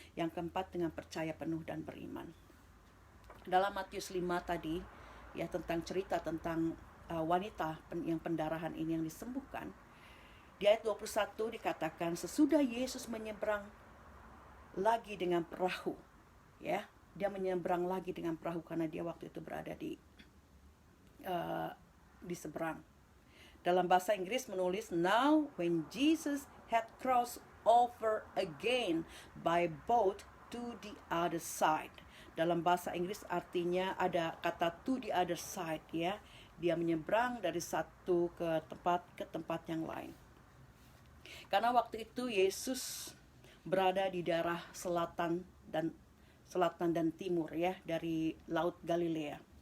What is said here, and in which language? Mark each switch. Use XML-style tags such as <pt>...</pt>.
<id>Yang keempat, dengan percaya penuh dan beriman. Dalam Matius 5 tadi, ya, tentang cerita tentang wanita yang pendarahan ini yang disembuhkan. Di ayat 21 dikatakan, sesudah Yesus menyeberang lagi dengan perahu, ya, dia menyeberang lagi dengan perahu karena dia waktu itu berada di seberang. Dalam bahasa Inggris menulis,</id> <en>now when Jesus had crossed over again by boat to the other side.</en> <id>Dalam bahasa Inggris artinya ada kata</id> <en>to the other side,</en> <id>ya. Dia menyeberang dari satu ke tempat yang lain. Karena waktu itu Yesus berada di daerah selatan dan timur, ya, dari Laut Galilea.</id>